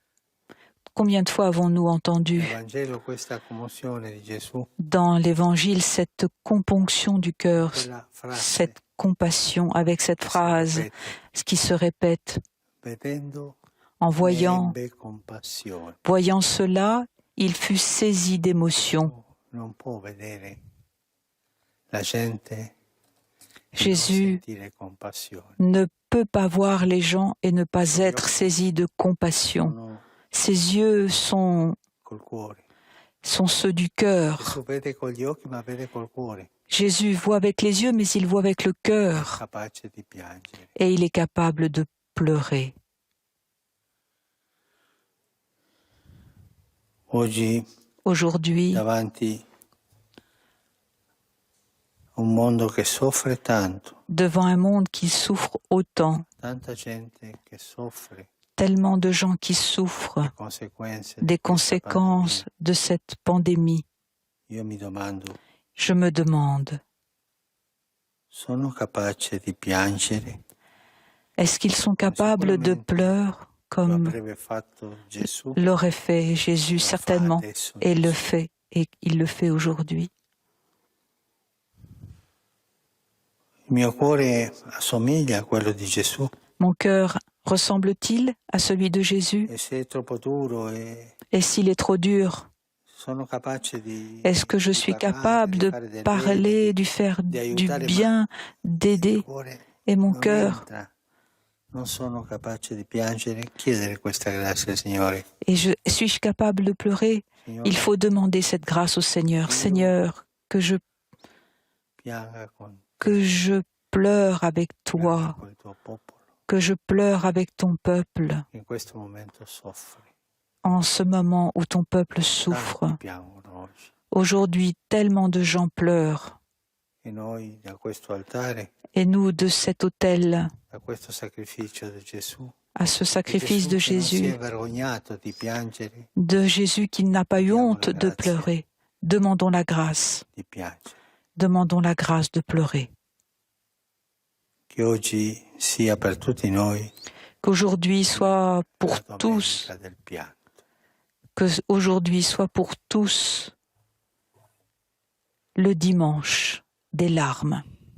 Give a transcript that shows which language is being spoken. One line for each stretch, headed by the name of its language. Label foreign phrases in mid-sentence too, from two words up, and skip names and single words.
French: Combien de fois avons-nous entendu dans l'Évangile cette componction du cœur, cette compassion avec cette phrase, ce qui se répète. En voyant cela, il fut saisi d'émotion.
Italian: Non può vedere la gente e non
French: Jésus
Italian: sentire compassione.
French: ne peut pas voir les gens et ne pas être saisi de compassion.
Italian: Sono
French: Ses yeux sont
Italian: col cuore.
French: ceux du cœur.
Italian: Gesù vede con gli occhi, ma vede col cuore.
French: Jésus voit avec les yeux, mais il voit avec le cœur.
Italian: Capace di piangere.
French: Et il est capable de pleurer.
Italian: Oggi,
French: Aujourd'hui,
Italian: davanti a un mondo che soffre tanto,
French: devant un monde qui souffre autant,
Italian: tanta gente che soffre
French: tellement de gens qui souffrent
Italian: le conseguenze
French: des
Italian: di questa
French: conséquences de cette pandémie,
Italian: pandemia, io mi domando,
French: je me demande,
Italian: sono capace di piangere
French: est-ce qu'ils sont capables de pleurer
Italian: lo
French: comme
Italian: avrebbe fatto Gesù?
French: l'aurait fait Jésus
Italian: Lo fa
French: certainement,
Italian: adesso
French: et le
Italian: Gesù.
French: fait, et il le fait aujourd'hui.
Italian: Il mio cuore assomiglia a quello di Gesù
French: Mon cœur ressemble-t-il à celui de Jésus?
Italian: e se è troppo duro
French: Et s'il est trop dur,
Italian: sono capace di
French: est-ce que je suis capable de
Italian: fare del
French: parler,
Italian: bene,
French: de faire
Italian: di
French: du
Italian: aiutare,
French: bien,
Italian: il
French: d'aider?
Italian: cuore
French: Et mon
Italian: non
French: cœur,
Italian: entra. Non sono capace di piangere, chiedere questa grazia al Signore.
French: et suis-je capable de pleurer?
Italian: Signore,
French: Il faut demander cette grâce au Seigneur. Seigneur, que je
Italian: pianga con
French: pleure avec
Italian: pianga
French: toi,
Italian: col tuo popolo,
French: que je pleure avec ton peuple,
Italian: che in questo momento soffre.
French: en ce moment où ton peuple
Italian: Tanti
French: souffre.
Italian: piangono oggi.
French: Aujourd'hui, tellement de gens pleurent.
Italian: E noi da questo altare,
French: Et nous, de cet autel,
Italian: da questo sacrificio di Gesù,
French: à ce sacrifice de
Italian: che non si
French: Jésus,
Italian: è vergognato di piangere,
French: de Jésus qui n'a pas eu Demandons honte la de grâce. pleurer, demandons la grâce.
Italian: di piangere.
French: Demandons la grâce de pleurer.
Italian: Che oggi sia per tutti noi
French: Qu'aujourd'hui soit pour
Italian: la
French: tous,
Italian: domenica del pianto.
French: qu'aujourd'hui soit pour tous le dimanche des larmes.